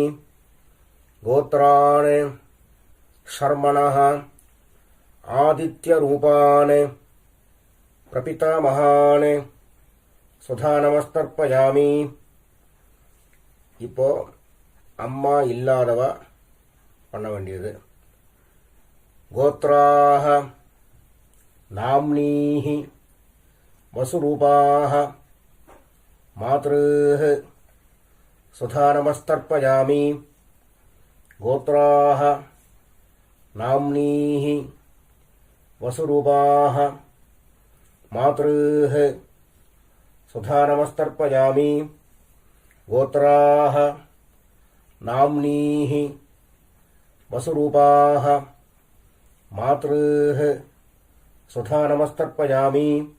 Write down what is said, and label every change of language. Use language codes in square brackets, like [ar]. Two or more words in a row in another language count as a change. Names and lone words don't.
[sa] गोत्राणि शर्मणः आदित्यरूपाणि प्रपितामहान् स्वधा नमस्तर्पयामि. [ta] இப்போ அம்மா இல்லாதவ பண்ண வேண்டியது. [sa] गोत्राः नाम्नीः वसुरूपाः मातृः सुधानमस्तर्पयामि गोत्राः नाम्नीः वसुरूपाः मातृः सुधानमस्तर्पयामि गोत्राः नाम्नीः वसुरूपाः मातृः सुधानमस्तर्पयामि